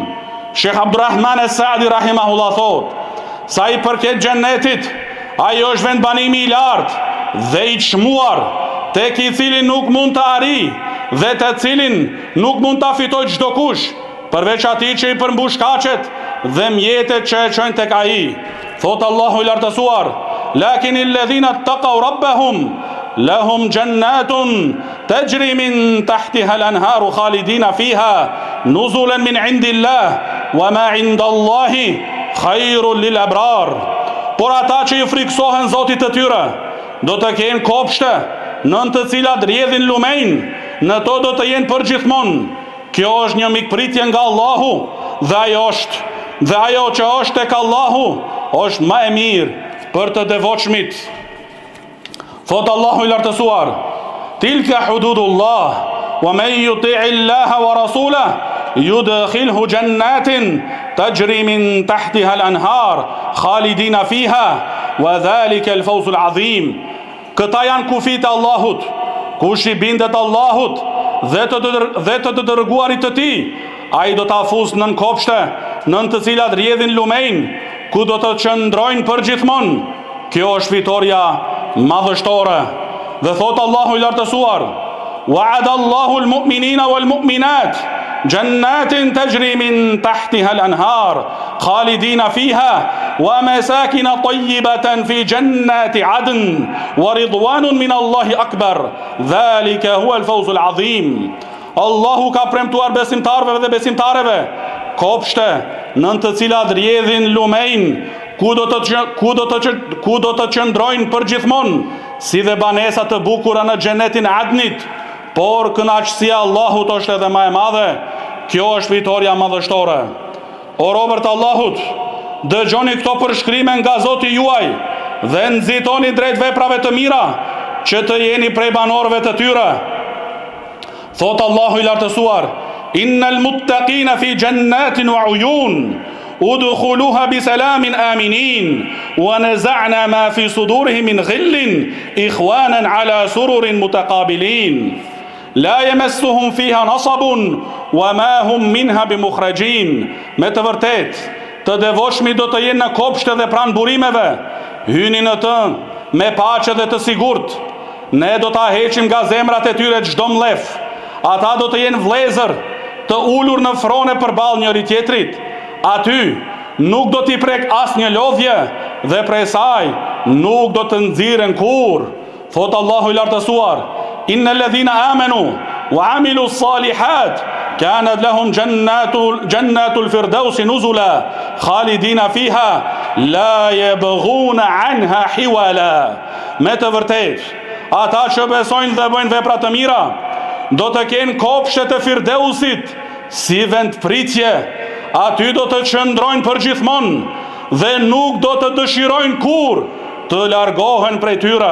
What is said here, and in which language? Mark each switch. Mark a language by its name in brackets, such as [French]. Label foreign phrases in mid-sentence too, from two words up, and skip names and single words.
[Albanian] Shekh Abdurrahman Es-Saadi rahimahullah thot, sa i përket xhennetit, ai është vendbanimi i lartë dhe i çmuar, tek i cilin nuk mund të arrijë dhe të cilin nuk mund ta fitojë çdo kush, përveç atij që i përmbush kaqet dhe mjetet që e çojnë tek ai. Thot Allahu i lartësuar, [Arabic] لكن الذين اتقوا ربهم لهم جنات تجري من تحتها الأنهار خالدين فيها نزلا من عند الله وما عند الله خير للأبرار. [Albanian] Por ata që i friksohen Zotit të tyre do të kenë kopshte nën të cilat rrjedhin lumejn, në to do të jenë përgjithmonë. Kjo është një mikpritje nga Allahu dhe ajo që është tek Allahu është më e mirë për të devotshmit. Thot Allahu i lartësuar, [Arabic] تلك حدود الله ومن يطع الله ورسوله يدخله جنات تجري من تحتها الأنهار خالدين فيها وذلك الفوز العظيم. [Albanian] Këta janë kufit e Allahut. Kush i bindet Allahut dhe të dërguarit të tij, ai do ta fusë nën kopshte, nën të cilat rrjedhin lumejn, ku do të qëndrojnë përgjithmonë. Kjo është fitoria madhështore. Dhe thot Allahu i lartësuar, [Arabic] وعد الله المؤمنين والمؤمنات جنات تجري من تحتها الأنهار خالدين فيها ومساكن طيبة في جنات عدن ورضوان من الله أكبر ذلك هو الفوز العظيم. [Albanian] Allahu ka premtuar besimtarëve dhe besimtareve kopshte nën të cilat rrjedhin lumejn, ku do të qëndrojnë përgjithmonë, si dhe banesa të bukura në xhenetin e Adnit. Por kënaqësia e Allahut është edhe më e madhe. Kjo është fitoria madhështore. O robërt e Allahut, dëgjoni këto përshkrime nga Zoti juaj dhe nxitoni drejt veprave të mira, që të jeni prej banorëve të tyre. Thot Allahu i lartësuar, [Arabic] إن المتقين في جنات وعيون ادخلوها بسلام آمنين ونزعنا ما في صدورهم من غل إخوانا على سرر متقابلين لا يمسهم فيها نصب وما هم منها بمخرجين. [Albanian] Me të vërtet, të devotshmi do të jenë në kopshte dhe pranë burimeve, hyni në të me paqe dhe të sigurt. Ne do ta heqim nga zemrat e tyre çdo mllef. Ata do të jenë vëllezër, të ulur në frone përballë njëri tjetrit. Aty nuk do t'i prek asnjë lodhje dhe prej saj nuk do të nxiren kurr. Thot Allahu i lartësuar, [Arabic] إن الذين آمنوا وعملوا الصالحات كانت لهم جنات الفردوس نزلا خالدين فيها لا يبغون عنها حولا. [Albanian] Me të vërtet, ata që besojnë dhe bëjnë vepra të mira do të kenë kopshte të Firdausit si vend pritje. Aty do të qëndrojnë përgjithmonë dhe nuk do të dëshirojnë kurrë të largohen prej tyre.